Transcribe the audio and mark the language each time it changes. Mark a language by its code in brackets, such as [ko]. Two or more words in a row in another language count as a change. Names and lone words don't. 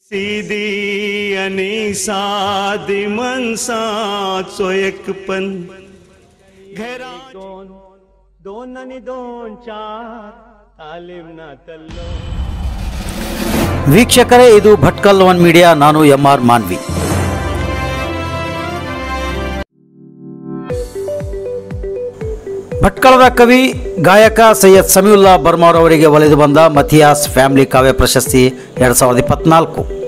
[kok] सीधी आणि साधी मनसाचो एकपण घरा दोन आणि दोन चार तालीम नातल्लो. [kn] ವೀಕ್ಷಕರೇ, ಇದು ಭಟ್ಕಲ್ ಒನ್ ಮೀಡಿಯಾ. ನಾನು MR ಮಾನ್ವಿ. ಭಟ್ಕಳದ ಕವಿ ಗಾಯಕ ಸೈಯದ್ ಸಮೀವುಲ್ಲಾ ಬರ್ಮಾರ್ ಅವರಿಗೆ ಒಲಿದು ಬಂದ ಮಥಿಯಾಸ್ ಫ್ಯಾಮಿಲಿ ಕಾವ್ಯ ಪ್ರಶಸ್ತಿ 2024.